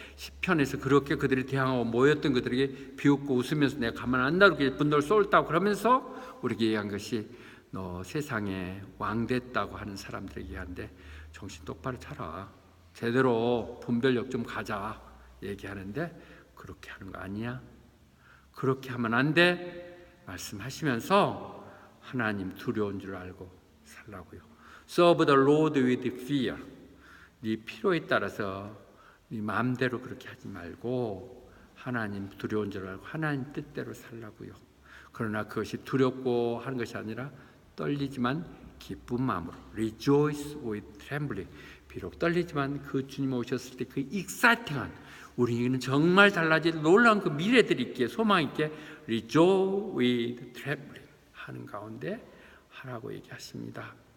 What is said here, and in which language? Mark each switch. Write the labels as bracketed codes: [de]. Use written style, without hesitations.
[ko] 시편에서 그렇게 그들이 대항하고 모였던 그들에게 비웃고 웃으면서 내가 가만 안 놔두게 분노를 쏠다고 그러면서 우리에게 얘기한 것이 너 세상에 왕 됐다고 하는 사람들에게 얘기하는데 정신 똑바로 차라. 제대로 분별력 좀 가자 얘기하는데 그렇게 하는 거 아니야. 그렇게 하면 안 돼. 말씀하시면서 하나님 두려운 줄 알고 살라고요. [en] Serve the Lord with fear. [ko] 네 필요에 따라서 네 마음대로 그렇게 하지 말고 하나님 두려운 줄 알고 하나님 뜻대로 살라고요. 그러나 그것이 두렵고 하는 것이 아니라 떨리지만 기쁜 마음으로 [en] Rejoice with trembling. [ko] 비록 떨리지만 그 주님 오셨을 때 그 익사이팅한 우리에게는 정말 달라질 놀라운 그 미래들이 있기에 소망 있게 [en] Rejoice with trembling [ko] 하는 가운데 하라고 얘기하십니다.